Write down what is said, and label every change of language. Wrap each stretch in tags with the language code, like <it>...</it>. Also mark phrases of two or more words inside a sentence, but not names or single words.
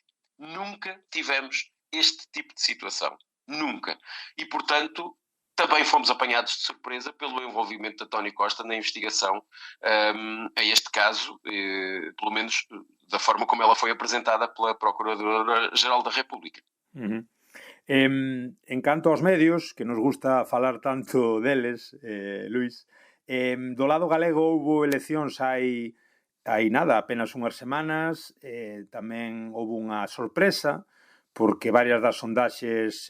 <pt>Nunca tivemos este tipo de situação. Nunca. E, portanto, também fomos apanhados de surpresa pelo envolvimento de António Costa na investigação a este caso, pelo menos da forma como ela foi apresentada pela Procuradora-Geral da República. Uhum.</pt> <gl>En canto aos medios, que nos gusta falar tanto deles, Luís, do lado galego houve eleccións hai nada, apenas unhas semanas, tamén houve unha sorpresa, porque varias das sondaxes</gl>